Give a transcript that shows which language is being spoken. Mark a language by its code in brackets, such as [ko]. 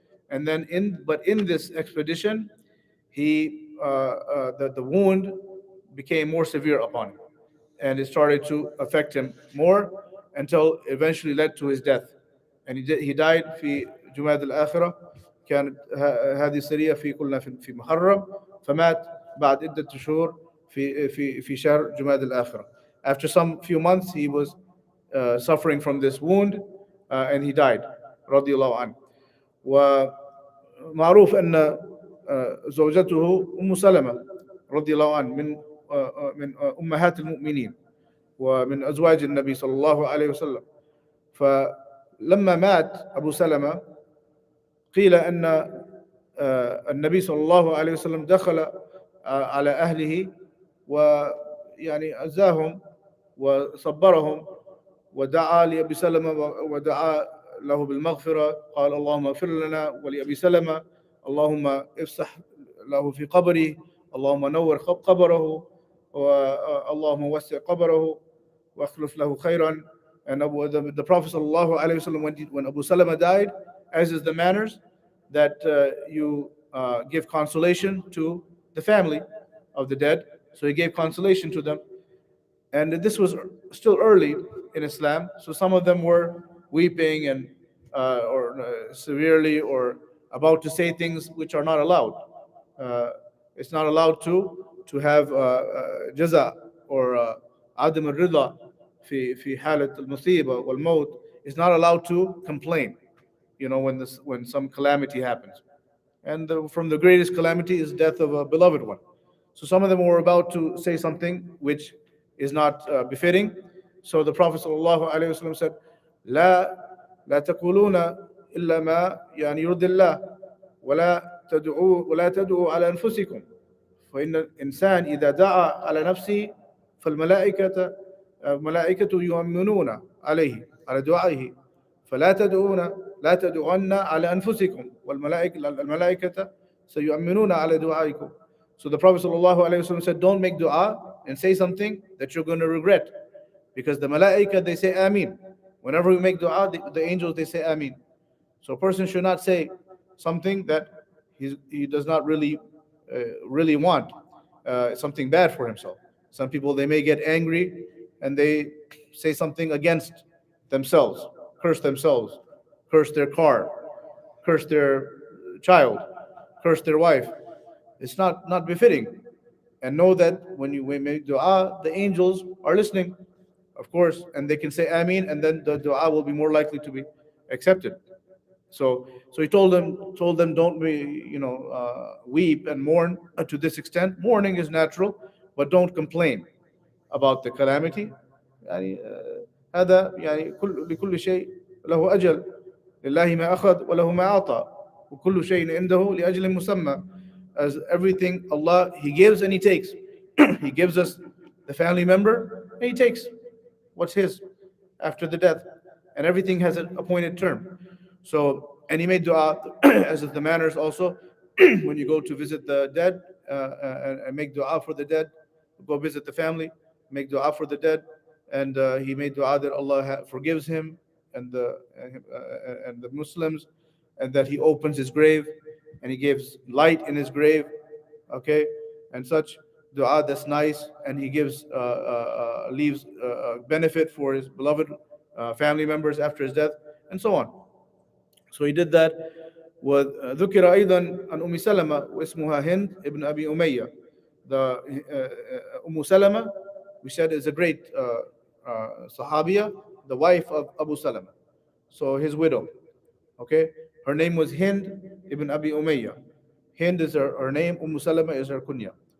[en] And then in this expedition, the wound became more severe upon him, and it started to affect him more until eventually led to his death. And he died [ar] في جماد الآخرة. كانت هذه السرية في محرم، فمات بعد عدة شهور في شهر جماد الآخرة. [en] After some few months, he was suffering from this wound, and he died [ar] رضي الله عنه. ومعروف أن زوجته أم سلمة رضي الله عنه من أمهات المؤمنين ومن أزواج النبي صلى الله عليه وسلم. فلما مات أبو سلمة قيل أن النبي صلى الله عليه وسلم دخل على أهله ويعني عزاهم وصبرهم ودعا لأبي سلمة ودعا له بالمغفرة. قال اللهم اغفر لنا ولأبي سلمة، اللهم افسح له في قبره، اللهم نور قبره، اللهم وسع قبره واخلف له خيرا. [en] And the Prophet sallallahu alaihi wasallam, when Abu Salama died, as is the manners, that you give consolation to the family of the dead. So he gave consolation to them. And this was still early in Islam, so some of them were weeping and severely or about to say things which are not allowed. It's not allowed to have jaza or [ar] عدم الرضا في حالة المصيبة والموت. [en] It's not allowed to complain, when some calamity happens. And from the greatest calamity is death of a beloved one. So some of them were about to say something which is not befitting. So the Prophet ﷺ said, [ar] لا تقولون إلا ما يعني يرضي الله ولا تدعوا على أنفسكم فإن الإنسان إذا دعا على نفسه فالملائكة يؤمنون عليه على دعائه فلا لا تدعون على أنفسكم والملائكة سيؤمنون على دعائكم. [en] So the Prophet ﷺ said, don't make dua and say something that you're going to regret, because the malaika, they say Ameen. Whenever we make dua, the angels, they say Ameen. So a person should not say something that he does not really want, something bad for himself. Some people, they may get angry and they say something against themselves, curse their car, curse their child, curse their wife. It's not befitting. And know that when you make dua, the angels are listening, of course, and they can say Ameen, and then the dua will be more likely to be accepted. So he told them, don't be, weep and mourn to this extent. Mourning is natural, but don't complain about the calamity. [ar] يعني هذا يعني لكل شيء له أجل لله ما أخذ وله ما أعطى وكل شيء عنده لأجل مسمى. [en] As everything, Allah, He gives and He takes. He gives us the family member and He takes what's His after the death, and everything has an appointed term. So, and he made dua, as is the manners also, when you go to visit the dead, and make dua for the dead, go visit the family, make dua for the dead, and he made dua that Allah forgives him and the Muslims, and that He opens his grave, and He gives light in his grave, okay, and such dua that's nice, and he gives leaves benefit for his beloved family members after his death, and so on. So he did that. [ar] وذكر أيضا عن أم سلمة واسمها هند ابن أبي أمية. [en] The Salama, we said, is a great Sahabiya, the wife of Abu Salama, so his widow. Okay, her name was Hind ibn Abi Umayyah. Hind is her name. Salama is her kunya.